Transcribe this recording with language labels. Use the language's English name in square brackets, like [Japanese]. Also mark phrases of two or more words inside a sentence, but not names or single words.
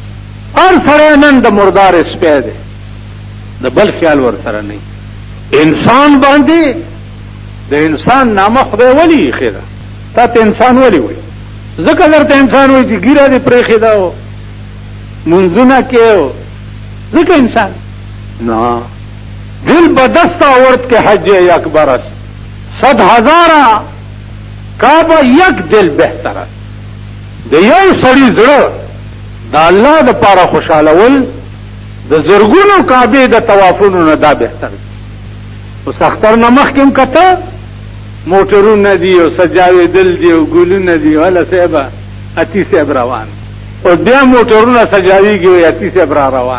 [Pashto] هر سړی نن د مردار سپی دی د بل خیال ورسره نه. انسان باندې د انسان نامه خدای ولې ایښې ده تا ته انسان ولې وایي ځکه درته انسان وایي چې ګیره دې پرېښې ده او منځونه کې ځکه انسان نه. [Persian] دل بدست آورد که حج اکبر است 100,000 کعبه یک دل بهتر است. [Pashto] د یو سړي زړه د الله د پاره خوشحالول د زرګونو کعبې د طوافونو نه دا بهتر دی. اوس اختر نه مخکې هم کته موټرونه دي او سجاوېدل دي او ګلونه دي هله صاحبه اتي صاحب روان او بیا موټرونه سجاویږي وایي اتي صاحب را روان.